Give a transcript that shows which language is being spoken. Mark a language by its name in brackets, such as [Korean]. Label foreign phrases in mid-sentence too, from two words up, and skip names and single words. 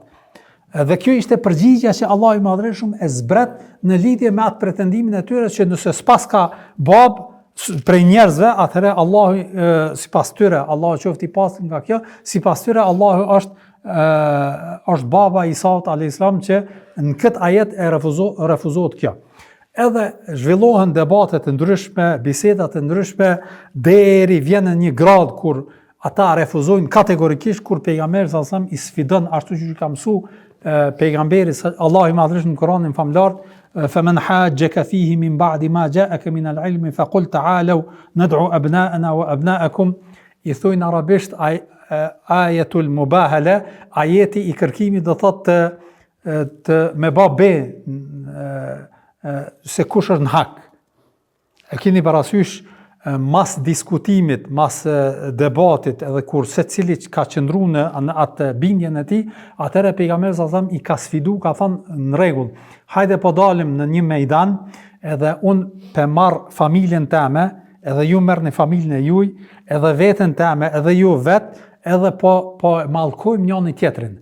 [Albanian] Dhe kjo ishte përgjigja që Allahu i Madhërisht e zbret në lidhje me atë pretendimin e tyre që nëse s'pas ka bab prej njerëzve, atëherë Allahu sipas tyre, Allahu qoftë i pastër nga kjo, sipas tyre Allahu është baba i Isaut [Arabic] عليه السلام, [Albanian] që në këtë ajet e refuzohet kjo. Edhe zhvillohen debate të ndryshme, biseda të ndryshme, deri vjen në një grad kur ata refuzojnë kategorikisht kur pejgamberi [Arabic] صلى الله عليه وسلم [Albanian] i sfidon ashtu siç ka mësuar pejgamberi Allahu i Madhërisht në Kur'anin famlar, [Arabic] فمن حاجك فيه من بعد ما جاءك من العلم فقل تعالوا ندعو أبناءنا وأبناءكم. [Albanian] I thojnë arabisht [Arabic] آية المباهلة, [Albanian] ajeti i kërkimit do thotë të me ba be se kush është në hak. E keni parasysh mas diskutimit, mas debatit, edhe kur secili ka qëndruar në atë bindjen e tij, atëherë pejgamberi [Arabic] صلى الله عليه وسلم [Albanian] i ka sfidu, ka thënë në rregull, hajde po dalim në një mejdan, edhe unë pe marr familjen teme, edhe ju merrni familjen e juaj, edhe veten teme, edhe ju vet, edhe po mallkojmë njëri tjetrin.